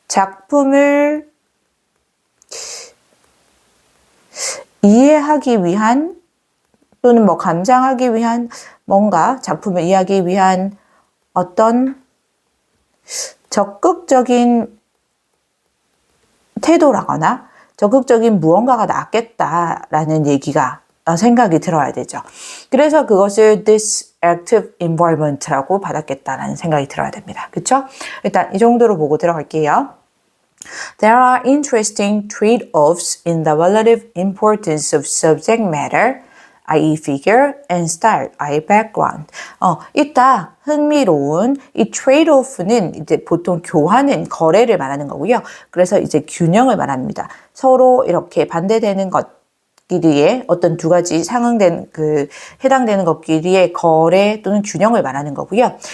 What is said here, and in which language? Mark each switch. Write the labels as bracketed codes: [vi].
[ko] 작품을 이해하기 위한 또는 뭐 감상하기 위한 뭔가 작품을 이해하기 위한 어떤 적극적인 태도라거나 적극적인 무언가가 낫겠다라는 얘기가 생각이 들어야 되죠. 그래서 그것을 [en] this active involvement [ko] 라고 받았겠다라는 생각이 들어야 됩니다. 그렇죠? 일단 이 정도로 보고 들어갈게요. [en] There are interesting trade-offs in the relative importance of subject matter, i.e. figure, and style, i.e. background. [ko] 이따 흥미로운 이 trade-off는 이제 보통 교환은 거래를 말하는 거고요. 그래서 이제 균형을 말합니다. 서로 이렇게 반대되는 것끼리의 어떤 두 가지 상응된 해당되는 것끼리의 거래 또는 균형을 말하는 거고요.